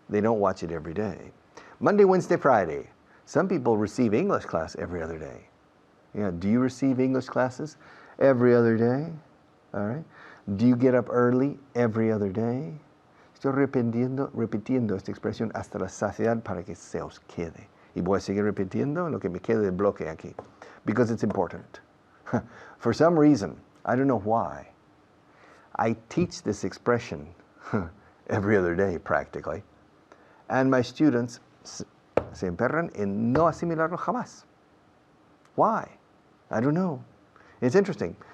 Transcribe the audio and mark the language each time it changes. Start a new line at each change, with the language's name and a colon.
English: They don't watch it every day. Monday, Wednesday, Friday. Some people receive English class every other day. Yeah, do you receive English classes every other day? All right. Do you get up early every other day?
Spanish: Estoy repitiendo esta expresión hasta la saciedad para que se os quede. Y voy a seguir repitiendo lo que me quede de bloque aquí.
English: Because it's important. For some reason, I don't know why, I teach this expression every other day practically. And my students
Spanish: se emperran en no asimilarlo jamás.
English: Why? I don't know. It's interesting.